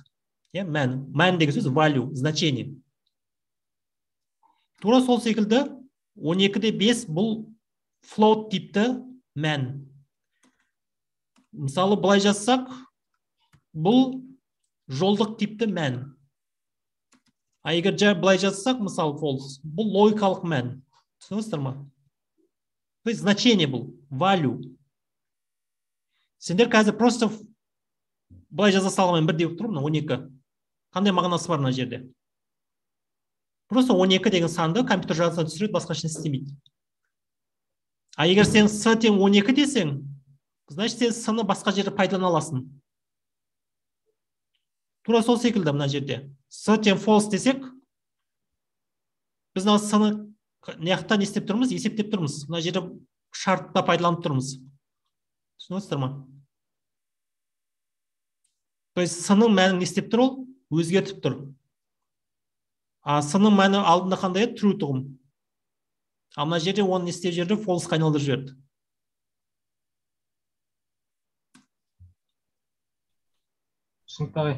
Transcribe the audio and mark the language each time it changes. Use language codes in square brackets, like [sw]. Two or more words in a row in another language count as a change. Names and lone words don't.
[kk] Мән. Мән деген сөз value, значение. Тура сол секілді 12-де 5 бұл float типті мән. Мысалы былай жазсақ, бұл жолдық типті мән. А егер былай жазсақ, мысалы false, бұл логикалық мән. Түсінесіздер ма? [ru] То есть значение [kk] бұл, value. Сендер қазір просто былай жаза салғанмен бір деп тұрмын, 12. Қандай мағынасы бар мына жерде? Просто 12 деген санды компьютер жаза түсіреді, басқа ештеңе істемейді. А егер сен с тең 12 десең, значит сен с-ны басқа жерде пайдалана аласың. Тура сол секілді мына жерде. С тең false десек, біз мына с-ны неяқта не істеп тұрмыз? Есептеп тұрмыз. Мына жерде шартта пайдаланып тұрмыз. Түсінесіздер ма? [ru] То есть [kk] с-ның мәнін не істеп тұр ол? Өзгертіп тұр. А с-ның мәні алдында қандай еді? True тұғым. А мына жерде оны не істеп жерде false айналдырып жіберді. Түсінікті ағай.